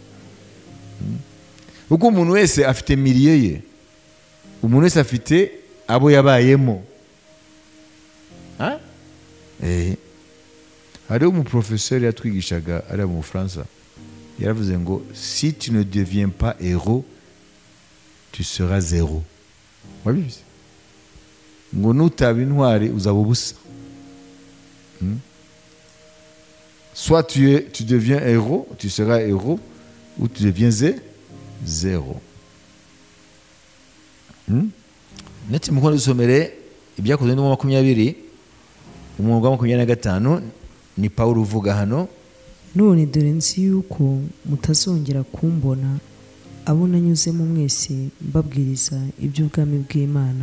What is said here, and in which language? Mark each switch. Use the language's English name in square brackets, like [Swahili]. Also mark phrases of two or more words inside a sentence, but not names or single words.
[Kinyarwanda] Uko umuntu wese afite milieu ye, umuntu wese afite abo yabayemo. Hari umuprofeseri yatwigishaga ari mu Bufaransa, yaravuze ngo [French] si tu ne deviens pas héros, tu seras zéro. [Kinyarwanda] Wabizi? Ngo nutaba intwari uzaba ubusa. [French] Soit tu deviens héros, tu seras héros, ou tu deviens zéro. [Kinyarwanda] Ndetse mukondo dusomere ibyakozwe no 20 umurongo wa 25 ni Pawulo uvuga hano. None dore nzi yuko mutazongera kumbona abo nanyuzemo mwese mbabwiriza iby'ubwami bw'Imana.